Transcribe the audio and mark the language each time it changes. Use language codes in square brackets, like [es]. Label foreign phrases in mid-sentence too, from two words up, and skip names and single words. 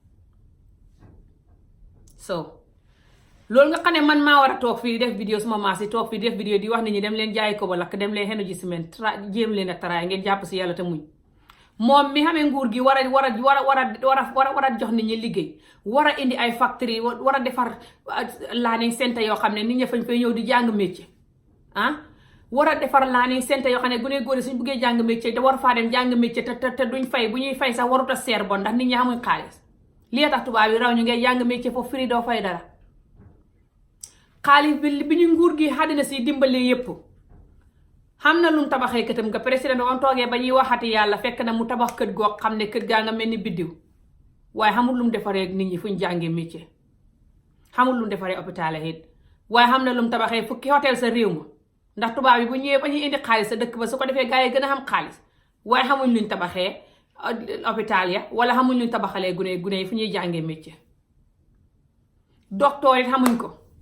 [wo] so loolu nga xam ne man maa war a toog fii def vidéo suma maas yi toog fii def vidéo di wax nit ñi dem leen jaay ko ba lakk dem leen xenu ji ciment jéem leen a taraay ngeen jàpp si yàlla te muñ moom mi xamee nguur gi war a jox nit ñi liggéey war a indi ay factory war a defar [en] learning center [wo] yoo xam ne nit ñi fañ fay ñëw di jàng métier war a defar [en] learning center [wo] yoo xam ne gune góor suñ buggee jàng métier te war faa dem jàng métier te duñ fay bu ñuy fay sax warut a seer bon ndax nit ñi xamuñ xaalis lii tax tubaab yi raw ñu ngay jàng métier foofu firi doo fay dara xaalis bi ñu nguur gi àddina si dimbalee yépp xam na lu mu tabaxee këtam nga président ba mu toogee ba ñuy waxati yàlla fekk na mu tabax kët goo xam ne kët gaa nga mel ni biddiw waaye xamul lu mu defaree nit ñi fuñ jàngee métier xamul lu mu defaree hôpital it waaye xam na lu mu tabaxee fukki hôtel sa réew ma ndax tubaab yi bu ñëwee ba ñuy indi xaalis sa dëkk ba su ko defee gars yi gën a xam xaalis waaye xamuñ luñ tabaxee hôpital ya wala xamuñ luñ tabaxalee gune yi fu ñuy jàngee métier docteur it xamuñ ko